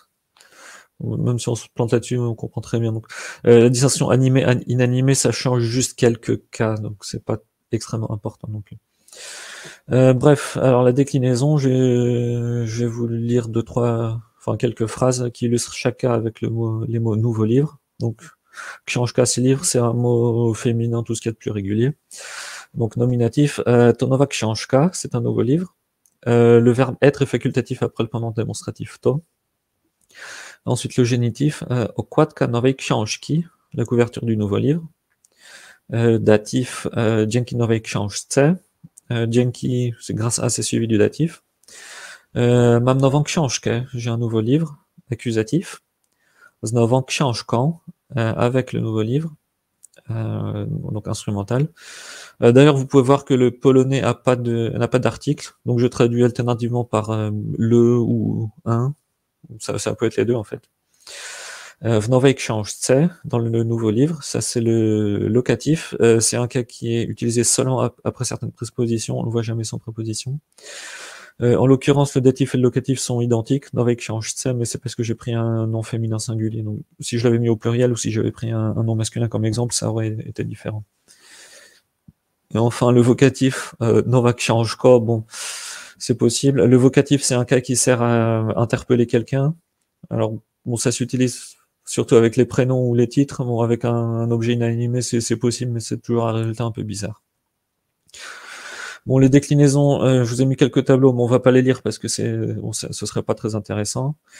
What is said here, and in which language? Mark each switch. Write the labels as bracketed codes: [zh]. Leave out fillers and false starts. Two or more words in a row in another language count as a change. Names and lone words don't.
[fr] Même si on se plante là-dessus, on comprend très bien. Donc, la distinction animé, inanimé, ça change juste quelques cas, donc c'est pas extrêmement important non plus. Bref, alors la déclinaison, je vais vous lire quelques phrases qui illustrent chaque cas avec les mots nouveau livre. Donc, książka, c'est livre, c'est un mot féminin, tout ce qu'il y a de plus régulier. Donc, nominatif, [pl] to nowa książka, [fr] c'est un nouveau livre. Le verbe être est facultatif après le pendant démonstratif to. Ensuite, le génitif, [pl] okładka nowej książki, [fr] la couverture du nouveau livre. Datif, [pl] dzięki nowej książce. [fr] Dzięki, c'est grâce à, c'est suivi du datif. [pl] Mam nową książkę, [fr] j'ai un nouveau livre, accusatif. [pl] Z nową książką, [fr] avec le nouveau livre, donc instrumental. D'ailleurs, vous pouvez voir que le polonais n'a pas d'article, donc je traduis alternativement par le ou un. Ça peut être les deux en fait. [pl] W nowej książce, [fr] dans le nouveau livre, ça c'est le locatif, c'est un cas qui est utilisé seulement après certaines prépositions, on le voit jamais sans préposition. En l'occurrence, le datif et le locatif sont identiques, [pl] nowej książce, [fr] mais c'est parce que j'ai pris un nom féminin singulier. Donc, si je l'avais mis au pluriel ou si j'avais pris un nom masculin comme exemple, ça aurait été différent. Et enfin, le vocatif, [pl] nowa książka, [fr] bon, c'est possible. Le vocatif, c'est un cas qui sert à interpeller quelqu'un. Alors, bon, ça s'utilise surtout avec les prénoms ou les titres. Bon, avec un objet inanimé, c'est possible, mais c'est toujours un résultat un peu bizarre. Bon, les déclinaisons, je vous ai mis quelques tableaux, mais on va pas les lire parce que ce serait pas très intéressant.